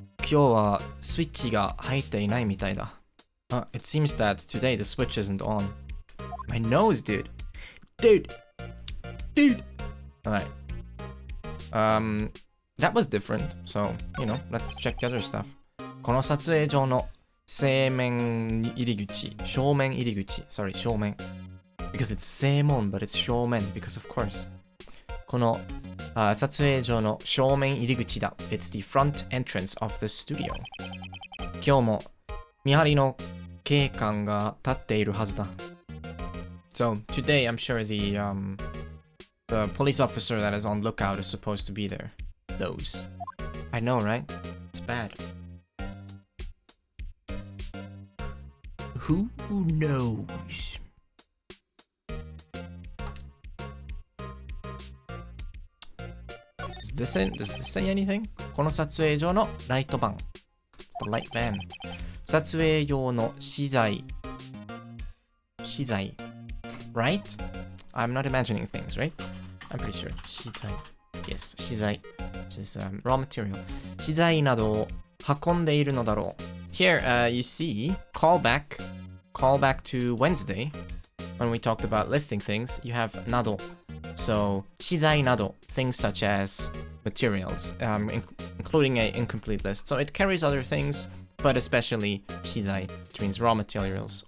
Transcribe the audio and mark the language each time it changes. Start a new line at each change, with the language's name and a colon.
Japanese: 今日はスイッチが入っていないみたいだ。
English: It seems that today the switch isn't on. My nose, dude. Dude. Alright. That was different. So, you know, let's check the other stuff.
Japanese: この撮影上の正面入り口。正面入り口。Sorry, 正面。
English: Because it's 正門, but it's 正面. Because of course.
Japanese: この撮影所の正面入り口だ.
English: It's the front entrance of the studio.
Japanese: 今日も見張りの警官が立っているはずだ.
English: So today I'm sure the police officer that is on lookout is supposed to be there. Those. I know, right? It's bad. Who knows? does this say anything?
Japanese: この撮影所のライトバン。
English: It's the light van.
Japanese: 撮影用の資材。資材。
English: Right? I'm not imagining things, right? I'm pretty sure. 資材。Yes, 資材。Which is raw material.
Japanese: 資材などを運んでいるのだろう。
English: Here, you see, callback to Wednesday. When we talked about listing things, you have など. So, 資材など, things such as materials, including an incomplete list. So it carries other things, but especially 資材, which means raw materials.